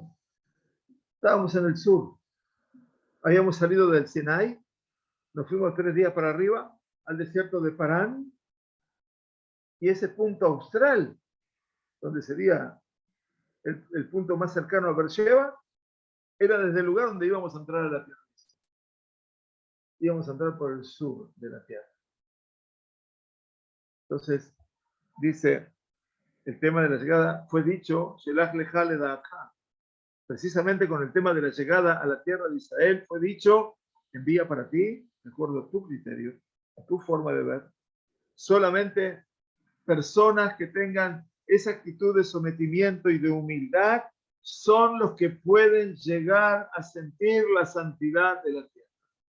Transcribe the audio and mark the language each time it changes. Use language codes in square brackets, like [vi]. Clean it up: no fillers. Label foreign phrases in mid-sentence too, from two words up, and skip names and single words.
[es] Estábamos en el sur, habíamos salido del Sinai, nos fuimos 3 días para arriba, al desierto de Parán, y ese punto austral, donde sería el punto más cercano a Beersheba, era desde el lugar donde íbamos a entrar a la tierra. Íbamos a entrar por el sur de la tierra. Entonces, dice, el tema de la llegada fue dicho, [he] שלח לך לדעתך. [es] Precisamente con el tema de la llegada a la tierra de Israel fue dicho, envía para ti, de acuerdo a tu criterio, a tu forma de ver, solamente personas que tengan esa actitud de sometimiento y de humildad son los que pueden llegar a sentir la santidad de la tierra.